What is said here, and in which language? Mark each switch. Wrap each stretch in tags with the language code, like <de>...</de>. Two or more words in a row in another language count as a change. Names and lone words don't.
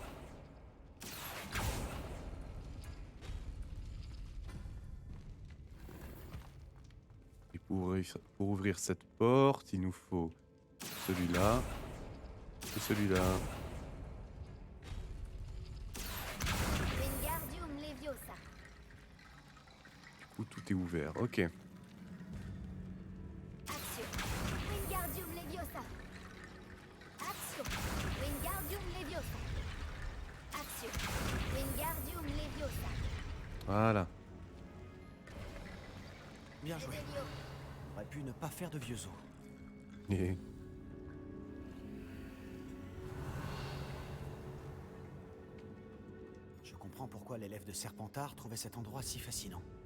<fr>Et pour ouvrir cette porte, il nous faut celui-là. Et celui-là. Wingardium Leviosa. Du coup, tout est ouvert, ok. Axio. Wingardium Leviosa. Axio. Wingardium Leviosa. Axio. Wingardium Leviosa. Voilà. Bien joué. Revelio. On aurait pu ne pas faire de vieux os. Et... Je comprends pourquoi l'élève de Serpentard trouvait cet endroit si fascinant.</fr>